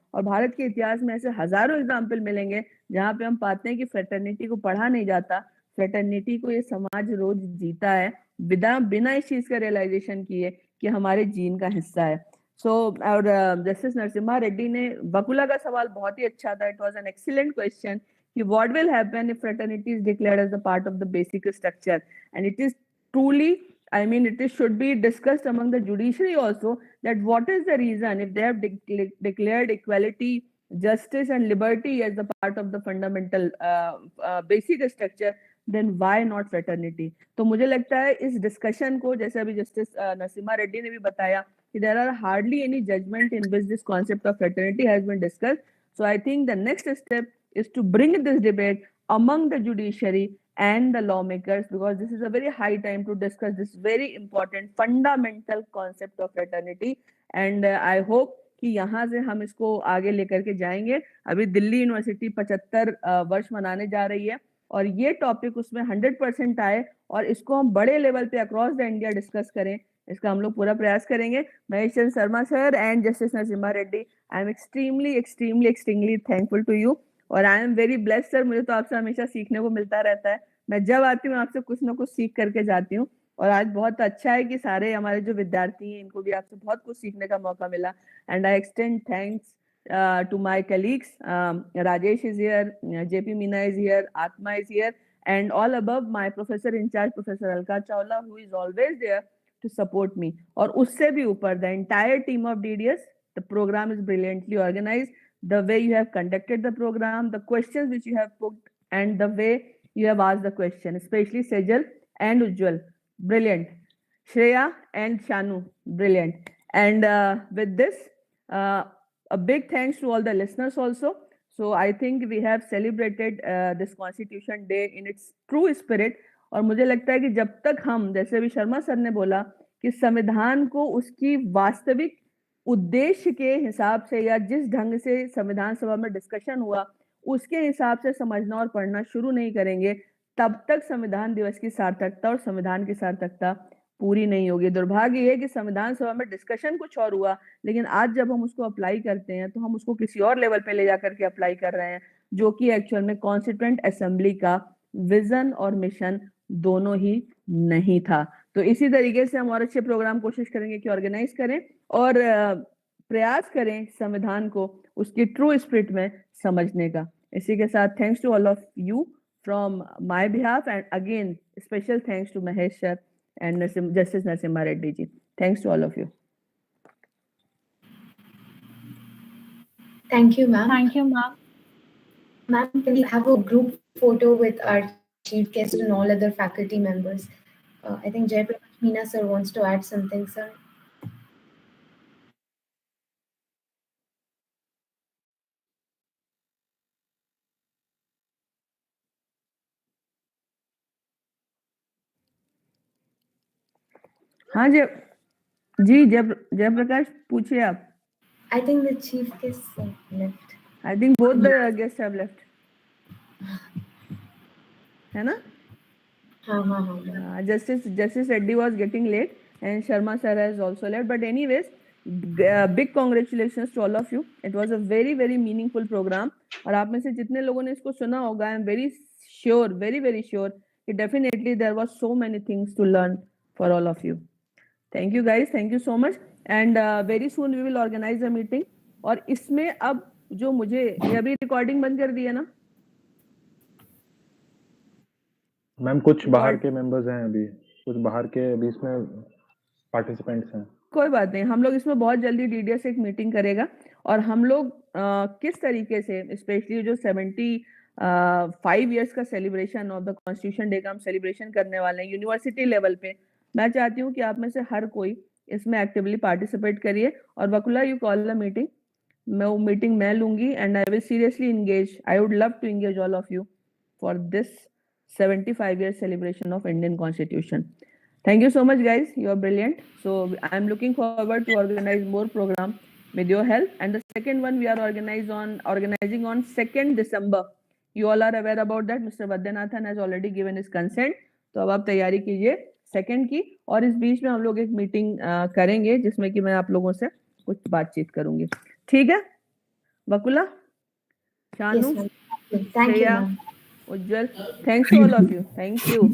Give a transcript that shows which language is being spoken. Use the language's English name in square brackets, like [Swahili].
[Hindi] और भारत के इतिहास में ऐसे हजारों एग्जाम्पल मिलेंगे जहां पे हम पाते हैं कि फ्रेटर्निटी को पढ़ा नहीं जाता, फ्रेटर्निटी को ये समाज रोज जीता है, बिना इस चीज का रियलाइजेशन किए कि हमारे जीन का हिस्सा है. और जस्टिस नरसिम्हा रेड्डी ने बकुला का सवाल बहुत ही अच्छा था. [English] It was an excellent question कि what will happen if fraternity is declared as the part of the basic structure. And it is truly, I mean, it should be discussed among the judiciary also, that what is the reason if they have declared equality, justice and liberty as the part of the fundamental basic structure, then why not fraternity? [Hindi] तो मुझे लगता है इस discussion को, जैसे अभी justice Narasimha Reddy ने भी बताया कि [English] there are hardly any judgment in which this concept of fraternity has been discussed. So I think the next step is to bring this debate among the judiciary and the lawmakers, because this is a very high time to discuss this very important fundamental concept of fraternity. And I hope [Hindi] कि यहाँ से हम इसको आगे लेकर के जाएंगे. अभी दिल्ली यूनिवर्सिटी 75 वर्ष मनाने जा रही है, और ये टॉपिक उसमें 100% आए और इसको हम बड़े लेवल पे [English] across the India [Hindi] डिस्कस करें, इसका हम लोग पूरा प्रयास करेंगे. [English] Mahesh Chandra Sharma sir and justice Narasimha Reddy, I am extremely thankful to you, और I am very blessed sir. [Hindi] मुझे तो आपसे हमेशा सीखने को मिलता रहता है. मैं जब आती हूँ आपसे कुछ ना कुछ सीख करके जाती हूँ, और आज बहुत अच्छा है कि सारे हमारे जो विद्यार्थी हैं इनको भी आपसे बहुत कुछ सीखने का मौका मिला. [English] And I extend thanks to my colleagues. Rajesh is here, JP Meena is here, Atma is here, and all above my professor in charge, Professor Alka Chawla, who is always there to support me. [Hindi] और उससे भी ऊपर [English] the entire team of DDS, the program is brilliantly organized. The way you have conducted the program, the questions which you have put, and the way you have asked the question, especially Sejal and Ujjwal, brilliant. Shreya and Shanu, brilliant. And with this, a big thanks to all the listeners also. So I think we have celebrated this Constitution Day in its true spirit. [Hindi] और मुझे लगता है कि जब तक हम, जैसे अभी शर्मा सर ने बोला कि संविधान को उसकी वास्तविक उद्देश्य के हिसाब से, या जिस ढंग से संविधान सभा में डिस्कशन हुआ उसके हिसाब से समझना और पढ़ना शुरू नहीं करेंगे, तब तक संविधान दिवस की सार्थकता और संविधान की सार्थकता पूरी नहीं होगी. दुर्भाग्य है कि संविधान सभा में डिस्कशन कुछ और हुआ, लेकिन आज जब हम उसको अप्लाई करते हैं तो हम उसको किसी और लेवल पे ले जाकर के अप्लाई कर रहे हैं, जो कि एक्चुअल में कॉन्स्टिट्यूएंट असेंबली का विजन और मिशन दोनों ही नहीं था. तो इसी तरीके से हम और अच्छे प्रोग्राम कोशिश करेंगे कि ऑर्गेनाइज करें और प्रयास करें संविधान को उसकी ट्रू स्पिरिट में समझने का. इसी के साथ [English] Thanks to all of you from my behalf, and again special thanks to Mahesh sir and Justice Narasimha Reddy ji. Thanks to all of you. Thank you, ma'am. Thank you, ma'am. Ma'am, can we have a group photo with our chief guest and all other faculty members? I think Jayaprakash Meena sir wants to add something, sir. [Hindi] हाँ जी जयप्रकाश पूछिए आप. [English] I think the chief guests left. I think both the guests have left. [Hindi] है ना? हाँ. [English] Justice Reddy was getting late and Sharma sir has also left. But anyways, big congratulations to all of you. It was a very very meaningful program. [Hindi] और आप में से जितने लोगों ने इसको सुना होगा, [English] I am very sure, very very sure, that definitely there was so many things to learn for all of you. Thank you guys, thank you so much, and very soon we will organize a meeting. [Hindi] और इसमें अब जो मुझे ये अभी recording बंद कर दी है ना मैम? कुछ बाहर के मेंबर्स हैं अभी, कुछ बाहर के अभी इसमें पार्टिसिपेंट्स हैं। कोई बात नहीं, हम लोग इसमें बहुत जल्दी डीडीएस एक मीटिंग करेगा और हम लोग किस तरीके से स्पेशली जो 75 इयर्स का celebration of the constitution day का हम सेलिब्रेशन करने वाले हैं यूनिवर्सिटी लेवल पे, मैं चाहती हूँ कि आप में से हर कोई इसमें एक्टिवली पार्टिसिपेट करिए। [English] और Vakula, you call the meeting, [Hindi] मैं वो मीटिंग मैं लूंगी [English] And I will seriously engage, I would love to engage all of you for this 75 year celebration of Indian Constitution. Thank you so much, guys. You are brilliant. So I am looking forward to organize more program with your help. And the second one we are organizing on 2nd December. You all are aware about that. Mr. Vadyanathan has already given his consent. [Hindi] तो अब आप तैयारी कीजिए 2nd की, और इस बीच में हम लोग एक मीटिंग करेंगे जिसमें कि मैं आप लोगों से कुछ बातचीत करूंगी। ठीक है वकुला, शानू, श्रेया, उज्जवल, [English] thanks to all of you, thank you,